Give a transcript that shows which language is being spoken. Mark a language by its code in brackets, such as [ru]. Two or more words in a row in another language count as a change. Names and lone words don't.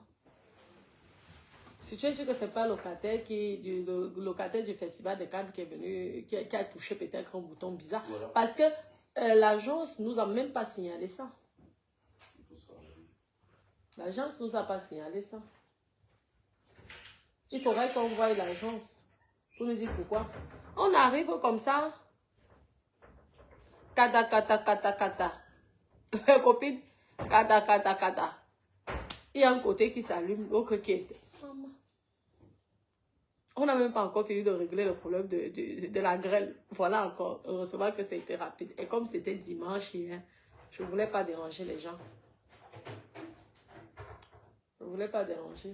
[fr] Si tu es sûr que ce n'est pas le locataire du Festival de Cannes qui est venu, qui a touché peut-être un bouton bizarre. Voilà. Parce que l'agence ne nous a même pas signalé ça. L'agence ne nous a pas signalé ça. Il faudrait qu'on voie l'agence pour nous dire pourquoi. On arrive comme ça. Kata, kata, kata, kata. Copine, kata, kata, kata. Il y a un côté qui s'allume, l'autre qui est... Maman. On n'a même pas encore fini de régler le problème de la grêle. Voilà encore. Heureusement que c'était rapide. Et comme c'était dimanche hier, je ne voulais pas déranger les gens. Je ne voulais pas déranger.